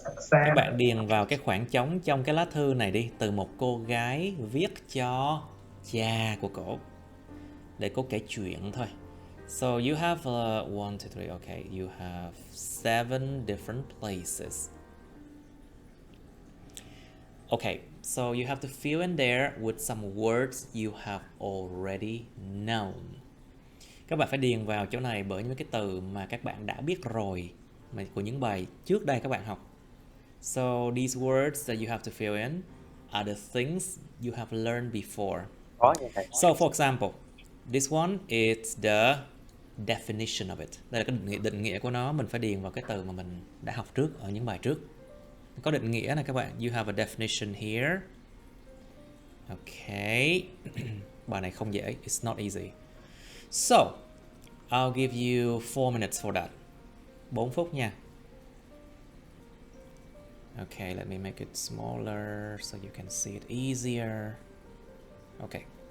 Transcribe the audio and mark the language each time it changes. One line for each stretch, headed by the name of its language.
Vietnamese: Các bạn điền vào cái khoảng trống trong cái lá thư này đi, từ một cô gái viết cho cha của cổ, để cô kể chuyện thôi.
English: So you have 1, 2, 3. Okay, you have 7 different places. Okay, so you have to fill in there with some words you have already known.
Vietnamese: Các bạn phải điền vào chỗ này bởi những cái từ mà các bạn đã biết rồi, mà của những bài trước đây các bạn học.
English: So these words that you have to fill in are the things you have learned before. So for example, this one is the definition of it.
Vietnamese: Đây là cái định nghĩa của nó, mình phải điền vào cái từ mà mình đã học trước ở những bài trước. Có định nghĩa này các bạn.
English: You have a definition here. Okay.
Vietnamese: Bài này không dễ.
English: It's not easy. So, I'll give you 4 minutes for that.
Vietnamese: 4 phút nha.
English: Okay, let me make it smaller so you can see it easier. Okay.